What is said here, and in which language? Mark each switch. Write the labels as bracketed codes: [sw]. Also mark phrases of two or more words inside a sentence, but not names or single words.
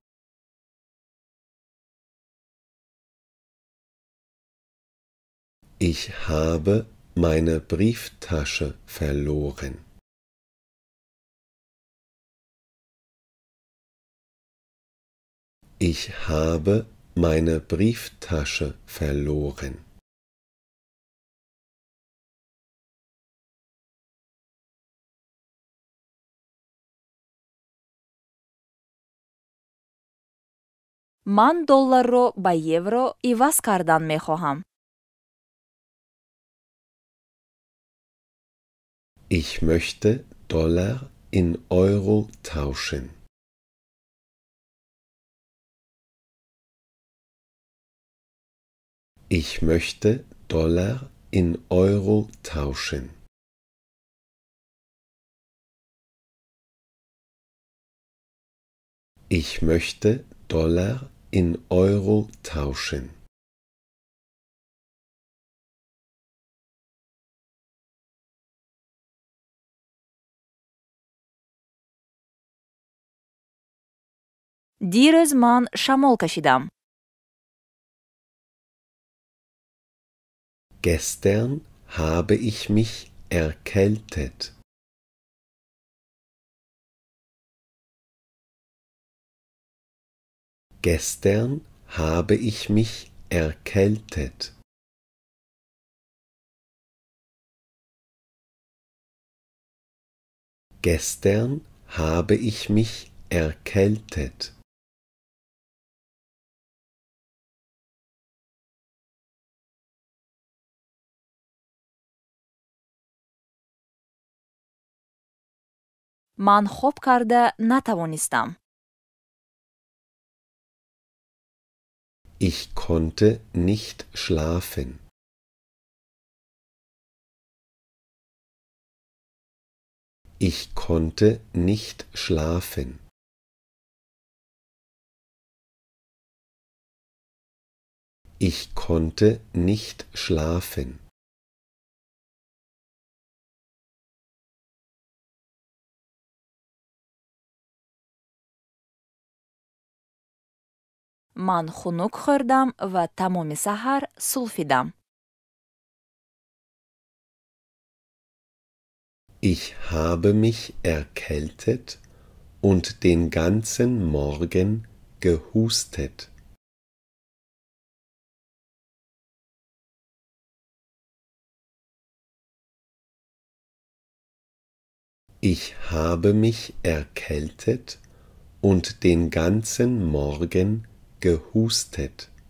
[de] Ich habe meine Brieftasche verloren. Ich habe meine Brieftasche verloren. [fa] من دلار رو به یورو عوض کردن می خواهم. [de] Ich möchte Dollar in Euro tauschen. Ich möchte Dollar in Euro tauschen. Ich möchte Dollar in Euro tauschen. [fa] دیروز من شمال کشیدم. [de] Gestern habe ich mich erkältet. Gestern habe ich mich erkältet. Gestern habe ich mich erkältet. [fa] من خوب کرده نتوانستم. [de] Ich konnte nicht schlafen. Ich konnte nicht schlafen. Ich konnte nicht schlafen. [fa] من خنک خوردم و تمام سحر سلفیدم. [de] Ich habe mich erkältet und den ganzen Morgen gehustet. Ich habe mich erkältet und den ganzen Morgen gehustet.